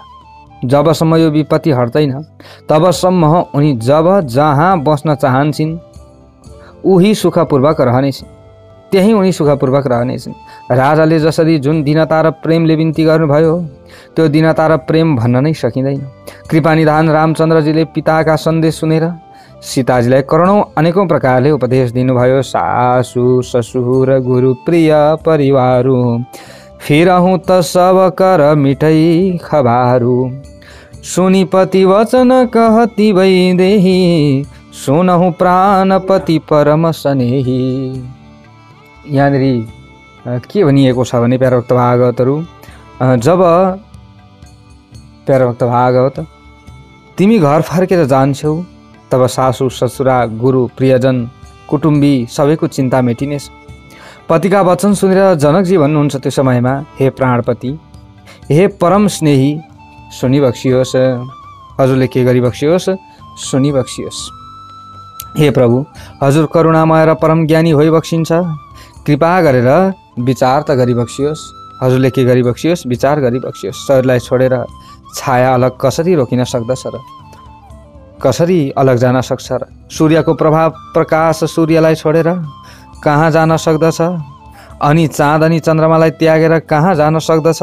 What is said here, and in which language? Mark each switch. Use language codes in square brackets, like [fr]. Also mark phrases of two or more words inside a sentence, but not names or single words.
[ne] जबसम्म यो विपत्ति हट्दैन तबसम्म उनी जब जहाँ बस्न चाहन्छन् उही सुखपूर्वक रहनेछन्, त्यही उनी सुखपूर्वक रहनेछन्। राजाले जसरी जुन दीनता र प्रेमले बिन्ती गर्नुभयो त्यो दीनता र प्रेम भन्न नै सकिँदैन। कृपानिधान रामचन्द्रजीले पिताका सन्देश सुनेर सीताजीलाई करोडौं अनेकौं प्रकारले उपदेश दिनुभयो। [awa] सासु ससुर गुरु प्रिय परिवारु, फिरहूँ त सब कर मिठै खबारु। सुनि पति वचन कहती वैदेही, सुनहु प्राणपति परम स्नेही। [ne] यहाँनिर के भनिएको छ भने प्यारोक्त भागवतहरू, जब प्यारोक्त भागवत तिमी घर फर्केर जान्छौ तब सासु ससुरा गुरु प्रियजन कुटुम्बी सबैको चिन्ता मेटिनेछ। पतिका वचन सुनेर जनकजी भन्नुहुन्छ त्यो समयमा, हे प्राणपति, हे परम स्नेही, सुनि बक्सियोस्। हजुरले के गरी बक्सियोस्? सुनि बक्सियोस्। हे प्रभु, हजुर करुणामय र परम ज्ञानी होइ बक्सिन्छ, कृपा गरेर विचार त गरी बक्सियोस्। हजुरले के गरी बक्सियोस्? विचार गरी बक्सियोस्। शरीरलाई छोडेर छाया अलग कसरी रोकिन सक्दछ र? कसरी अलग जान सक्छ र? सूर्यको प्रभाव प्रकाश सूर्यलाई छोडेर कहाँ जान सक्दछ? अनि चाँद अनि चन्द्रमालाई त्यागेर कहाँ जान सक्दछ?